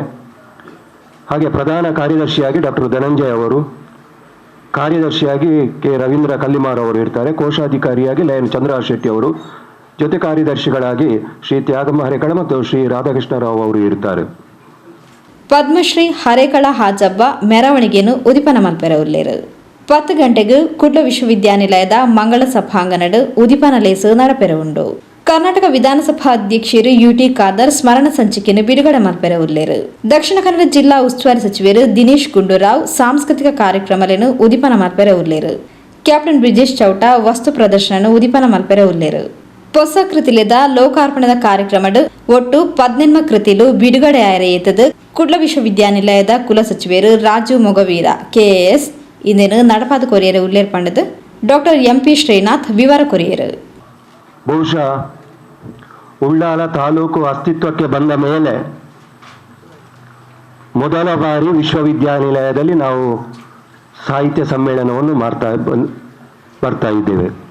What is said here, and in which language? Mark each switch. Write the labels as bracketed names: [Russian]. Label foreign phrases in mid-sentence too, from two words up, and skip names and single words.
[Kannada] ಹಾಗೆ ಪ್ರಧಾನ ಕಾರ್ಯದರ್ಶಿಯಾಗಿ ಡಾಕ್ಟರ್ ಧನಂಜಯ ಅವರು, ಕಾರ್ಯದರ್ಶಿಯಾಗಿ ಕೆ ರವೀಂದ್ರ ಕಲ್ಲಿಮಾರ್ ಅವರು ಇರ್ತಾರೆ. ಕೋಶಾಧಿಕಾರಿಯಾಗಿ ಲಯನ್ ಚಂದ್ರರಾಜ್ ಶೆಟ್ಟಿ ಅವರು, ಜೊತೆ ಕಾರ್ಯದರ್ಶಿಗಳಾಗಿ ಶ್ರೀ ತ್ಯಾಗಮ್ಮ ಹರೇಕಳ ಮತ್ತು ಶ್ರೀ ರಾಧಾಕೃಷ್ಣರಾವ್ ಅವರು ಇರ್ತಾರೆ. [Tulu] ಪದ್ಮಶ್ರೀ ಹರೇಕಳ ಹಾಜಬ್ಬ ಮೆರವಣಿಗೆಯನ್ನು ಉದಿಪನ ಮಲ್ಪೆರ ಉಲ್ಲೇರು 10 ಗಂಟೆಗೆ ಕುಡ್ಲ ವಿಶ್ವವಿದ್ಯಾನಿಲಯದ ಮಂಗಳ ಸಭಾಂಗಣಡ್ ಉದಿಪನ ಲೇಸು ನಡಪೆರ ಉಂಡು. ಕರ್ನಾಟಕ ವಿಧಾನಸಭಾ ಅಧ್ಯಕ್ಷರು UT ಖಾದರ್ ಸ್ಮರಣ ಸಂಚಿಕೆಯನ್ನು ಬಿಡುಗಡೆ ಮಲ್ಪೆರ ಉಲ್ಲೇರು. ದಕ್ಷಿಣ ಕನ್ನಡ ಜಿಲ್ಲಾ ಉಸ್ತುವಾರಿ ಸಚಿವರು ದಿನೇಶ್ ಗುಂಡೂರಾವ್ ಸಾಂಸ್ಕೃತಿಕ ಕಾರ್ಯಕ್ರಮಗಳನ್ನು ಉದಿಪನ ಮಲ್ಪೆರ ಉಲ್ಲೇರು. ಕ್ಯಾಪ್ಟನ್ ಬ್ರಿಜೇಶ್ ಚೌಟ ವಸ್ತು ಪ್ರದರ್ಶನ ಉದಿಪನ ಮಲ್ಪೆರ ಉಲ್ಲೇರು. ಹೊಸ ಕೃತಿಲೆದ ಲೋಕಾರ್ಪಣದ ಕಾರ್ಯಕ್ರಮಡ್ ಒಟ್ಟು 18 ಕೃತಿಲು ಬಿಡುಗಡೆ ಆಯರೆಯತದು ಕುಡ್ಲ ವಿಶ್ವವಿದ್ಯಾನಿಲಯದ ಕುಲ ಸಚಿವರು ರಾಜು ಮೊಗವೀರ KAS ಇಂದೇನು ನಡಪಾದ ಕೊರಿಯರು ಉಲ್ಲೇರ್ ಪಂಡದು ಡಾಕ್ಟರ್ MP ಶ್ರೀನಾಥ್ ವಿವರ ಕೊರಿಯರು. [Kannada] ಬಹುಶಃ ಉಳ್ಳಾಲ ತಾಲೂಕು ಅಸ್ತಿತ್ವಕ್ಕೆ ಬಂದ ಮೇಲೆ ಮೊದಲ ಬಾರಿ ವಿಶ್ವವಿದ್ಯಾನಿಲಯದಲ್ಲಿ ನಾವು ಸಾಹಿತ್ಯ ಸಮ್ಮೇಳನವನ್ನು ಬರ್ತಾ ಇದ್ದೇವೆ.